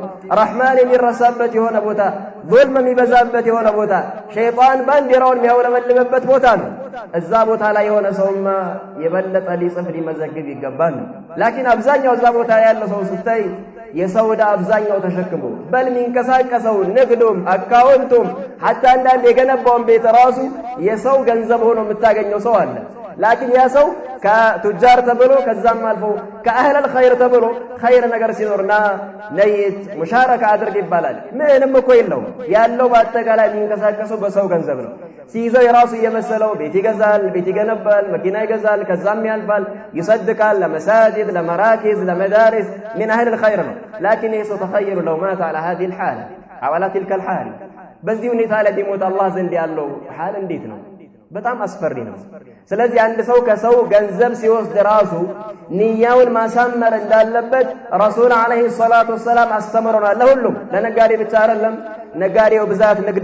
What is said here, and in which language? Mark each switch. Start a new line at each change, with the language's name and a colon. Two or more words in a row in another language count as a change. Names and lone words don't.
Amharic: ረሕማን የሚረሳበት የሆነ ቦታ፣ ዙልም የሚበዛበት የሆነ ቦታ፣ ሸይጣን ባንዲራውን የሚያውለበልብበት ቦታ ነው። እዛ ቦታ ላይ የሆነ ሰውማ የበለጠ ሊጽፍ ሊመዘግብ ይገባል። ላኪን አብዛኛው እዛ ቦታ ያለ ሰው ስታይ የሰው ዕዳ አብዛኛው ተሸክሞ በል የሚንቀሳቀሰው ንግዱም አካውንቱም ሐታ አንዳንድ የገነባውን ቤት ራሱ የሰው ገንዘብ ሆኖ የምታገኘው ሰው አለ። ላኪን ያ ሰው ከቱጃር ተብሎ ከዛም አልፎ ከአህለል ኸይር ተብሎ ኸይር ነገር ሲኖርና ነይት ሙሻረካ አድርግ ይባላል። ምንም እኮ የለውም። ያለው በአጠቃላይ የሚንቀሳቀሰው በሰው ገንዘብ ነው። ሲይዘው የራሱ እየመሰለው ቤት ይገዛል፣ ቤት ይገነባል፣ መኪና ይገዛል፣ ከዛም ያልፋል፣ ይሰድቃል ለመሳጅድ ለመራኪዝ ለመዳሪስ
Arabic: من أهل الخير
Amharic: ነው። ላኪን ይህ ሰው ተኸይሩ
Arabic: لو مات على هذه الحالة أو على تلك الحالة
Amharic: በዚህ ሁኔታ ላይ ቢሞት አላህ ዘንድ ያለው ሐል እንዴት ነው? በጣም አስፈሪ ነው። ስለዚህ አንድ ሰው ከሰው ገንዘብ ሲወስድ ራሱ ንያውን ማሳመር እንዳለበት ረሱል
Arabic: عليه الصلاة والسلام
Amharic: አስተምረናል። ለሁሉም ለነጋዴ ብቻ አይደለም። ነጋዴው ብዛት ንግድ